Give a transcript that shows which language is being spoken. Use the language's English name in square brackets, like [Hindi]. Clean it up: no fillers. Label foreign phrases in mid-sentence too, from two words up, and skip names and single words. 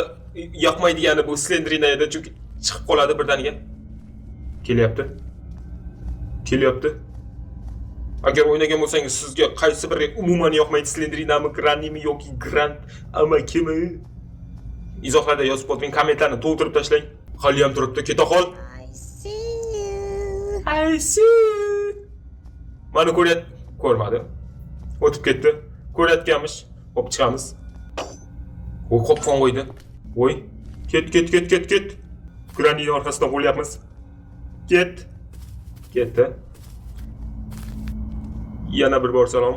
[Uzbek] Yoqmaydigani bu Slendrina edi, chunki chiqib qoladi birdaniga. Kelyapti. Agar o'ynagan bo'lsangiz, sizga qaysi biri umuman yoqmaydi? Slendrinami, Grannymi yoki Grant amakimi? Izohlarda yozib qo'ying, kommentlarni to'ldirib tashlang. Hali ham turibdi, keta qol. [English] I see you. [Uzbek] Mana ko'rmadi. O'tib ketdi. Ko'rayotganmish. Hop chiqamiz. Voy, qopqon qo'ydi. Voy, ket. Grannyning orqasidan qo'lyapmiz. Ketdi. Yana bir bor salom.